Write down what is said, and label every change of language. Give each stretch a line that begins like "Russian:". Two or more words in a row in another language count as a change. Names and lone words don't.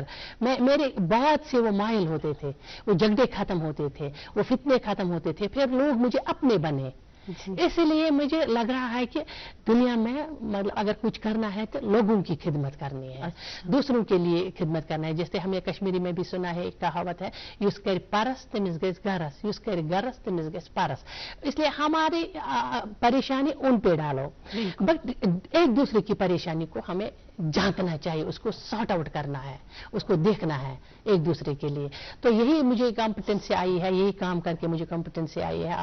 Hindi: मेरे बात से वो माइल होते थे, वो झगड़े खत्म होते थे, वो फितने खत्म होते थे, फिर लोग मुझे अपने बने। इसलिए मुझे लग रहा है कि दुनिया में मतलब अगर कुछ करना है तो लोगों की खिदमत करनी है, दूसरों के लिए खिदमत करना है। जैसे हमने कश्मीरी में भी सुना है, एक कहावत है,
Kashmiri: यूस कर पारस तमिस गैस गरस, यूस कर गरस तमिस गैस पारस।
Hindi: इसलिए हमारी परेशानी उन पे डालो, बट एक दूसरे की परेशानी को हमें झांकना चाहिए, उसको
English: sort out
Hindi: करना है, उसको देखना है एक दूसरे के लिए। तो यही मुझे कॉम्पिटेंसी आई है, यही काम करके मुझे कॉम्पिटेंसी आई है।